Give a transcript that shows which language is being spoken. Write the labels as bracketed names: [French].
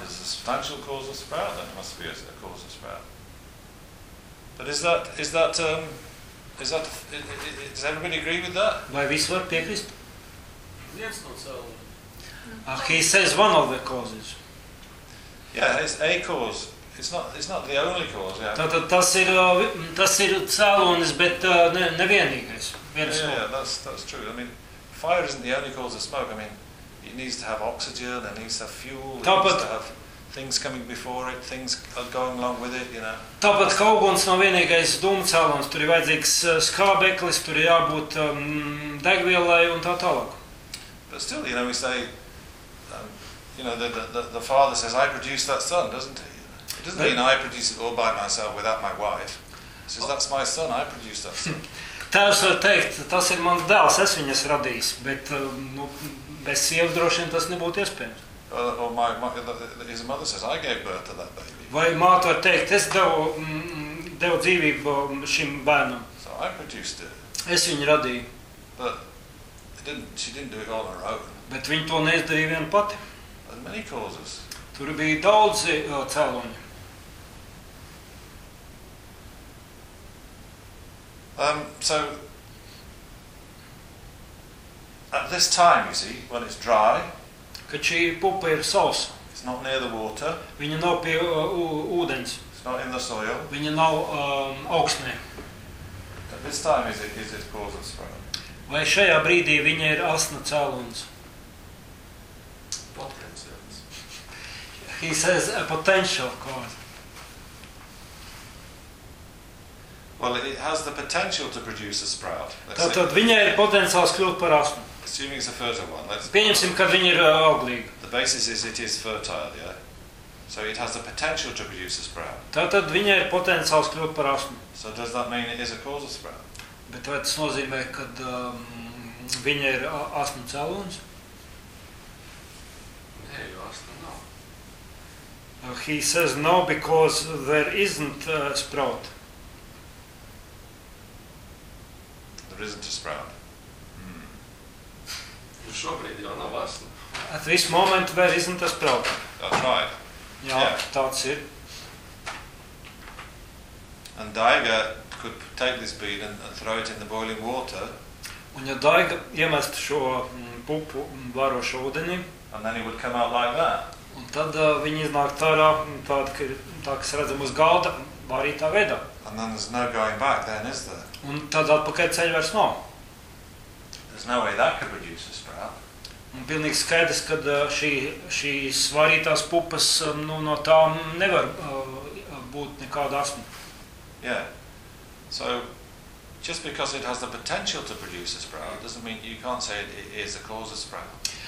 [English] It's a substantial cause of sprout, then it must be a cause of sprout. But does everybody agree with that? [Latvian] Vai visi var piekrist? Viens no cēlons. [English] He says one of the causes. Yeah, it's a cause. It's not the only cause, yeah. [Latvian] Tātad tas ir cēlonis, bet nevienīgais. [English] That's true. I mean, fire isn't the only cause of smoke. I mean, it needs to have oxygen, it needs to have fuel, it needs to have things coming before it, things going along with it, you know. [Latvian] Tāpat kā uguns nav vienīgais dūmu cēlonis, tur ir vajadzīgs skābeklis, tur ir jābūt degvielai un tā tālāk. [English] But still, you know, we say, you know, the father says, I produce that son, doesn't he? It doesn't mean I produce it all by myself without my wife. He says, that's my son, I produce that son. [Latvian] Tēvs var teikt, tas ir mans dēls, es viņas radīs, bet nu, bez sievas droši vien tas nebūtu iespējams. [English] Or his mother says, I gave birth to that baby. [Latvian] Vai māte var teikt, es devu dzīvību šim bērnam. [English] So I produced it. [Latvian] Es viņu radīju. [English] But she didn't do it all on her own. [Latvian] Bet viņa to neizdarīja vien pati. [English] Many causes. [Latvian] Tur bija daudzi cēloņi. [English] So at this time, you see, when it's dry, [Latvian] kad šī pupa ir sausa, [English] it's not near the water. [Latvian] Viņa nav pie ūdens. [English] It's not in the soil. [Latvian] Viņa nav augsnē. [English] At this time, is it causing sprout? [Latvian] Vai šajā brīdī viņa ir asna cēlons? [English] Potential. He says a potential, of course. Well, it has the potential to produce a sprout. [Latvian] Tātad viņa ir potenciāls kļūt par asnu. [English] Assuming it's a fertile one. [Latvian] Pieņemsim, ka viņa ir auglīga. [English] The basis is it is fertile, yeah? So it has the potential to produce a sprout. [Latvian] Tātad viņa ir potenciāls kļūt par asnu. [English] So does that mean it is a cause of sprout? [Latvian] Bet vai tas nozīmē, ka viņa ir asnu cēlons? Nē, jo asnu nav. [English] He says no because there isn't a sprout. There isn't a sprout. [Latvian] Šobrīd jau nav asnu. [English] At this moment there isn't a sprout. That's right. [Latvian] Jā, tāds ir. [English] And Daiga could take this bead and throw it in the boiling water. [Latvian] Un ja Daiga iemest šo pupu varošo ūdeni, [English] and then it would come out like that. [Latvian] Un tad viņi iznāk tārā, tā, kas redzam uz galda, varītā veidā. [English] And then there's no going back then, is there? [Latvian] Un tad atpakaļ ceļ vairs nav. [English] There's no way that could produce a sprout. [Latvian] Un pilnīgi skaidrs, ka šīs varītās pupas nu, no tā nevar būt nekāda asma. [English] Yeah. So just because it has the potential to produce a sprout doesn't mean you can't say it is a cause of sprout.